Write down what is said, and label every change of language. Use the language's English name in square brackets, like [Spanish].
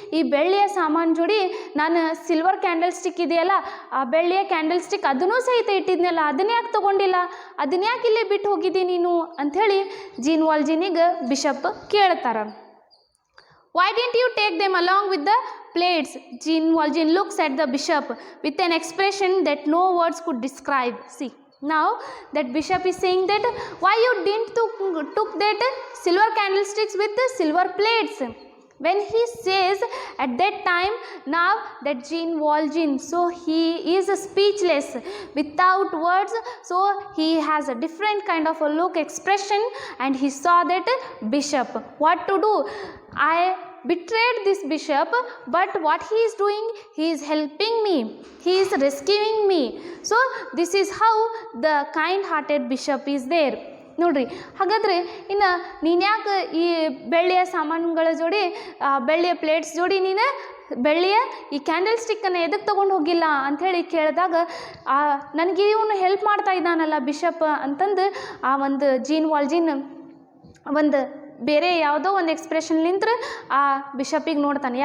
[Kannada] ಈ ಬೆಳ್ಳಿಯ ಸಾಮಾನು ಜೋಡಿ ನಾನು ಸಿಲ್ವರ್ ಕ್ಯಾಂಡಲ್ ಸ್ಟಿಕ್ ಇದೆಯಲ್ಲ, ಆ ಬೆಳ್ಳಿಯ ಕ್ಯಾಂಡಲ್ ಸ್ಟಿಕ್ ಅದನ್ನೂ ಸಹಿತ ಇಟ್ಟಿದ್ನಲ್ಲ, ಅದನ್ನ ಯಾಕೆ ತೊಗೊಂಡಿಲ್ಲ? ಅದನ್ನ ಯಾಕೆ ಇಲ್ಲೇ ಬಿಟ್ಟು ಹೋಗಿದ್ದಿ ನೀನು ಅಂಥೇಳಿ ಜೀನ್ ವಾಲ್ಜಿನಿಗೆ ಬಿಷಪ್ ಕೇಳ್ತಾರೆ. [English] Why didn't you take them along with the plates? Jean Valjean looks at the bishop with an expression that no words could describe. See, now that bishop is saying that why you didn't took that silver candlesticks with the silver plates? When he says at that time, now that Jean Valjean, so he is speechless, without words, so he has a different kind of a look, expression, and he saw that bishop. What to do? I betrayed this bishop, but what he is doing, he is helping me, he is rescuing me. So this is how the kind-hearted bishop is there. [Kannada] ನೋಡ್ರಿ, ಹಾಗಾದರೆ ಇನ್ನು ನೀನು ಯಾಕೆ ಈ ಬೆಳ್ಳಿಯ ಸಾಮಾನುಗಳ ಜೋಡಿ, ಬೆಳ್ಳಿಯ ಪ್ಲೇಟ್ಸ್ ಜೋಡಿ ನೀನು ಬೆಳ್ಳಿಯ ಈ ಕ್ಯಾಂಡಲ್ ಸ್ಟಿಕ್ಕನ್ನು ಎದಕ್ಕೆ ತೊಗೊಂಡು ಹೋಗಿಲ್ಲ ಅಂಥೇಳಿ ಕೇಳಿದಾಗ, ನನಗೆ ಇವನು ಹೆಲ್ಪ್ ಮಾಡ್ತಾ ಇದ್ದಾನಲ್ಲ ಬಿಷಪ್ ಅಂತಂದು ಆ ಒಂದು ಜೀನ್ ವಾಲ್ಜಿನ್ ಒಂದು ಬೇರೆ ಯಾವುದೋ ಒಂದು ಎಕ್ಸ್ಪ್ರೆಷನ್ಲಿಂತ್ರ ಆ ಬಿಷಪಿಗೆ ನೋಡ್ತಾನೆ.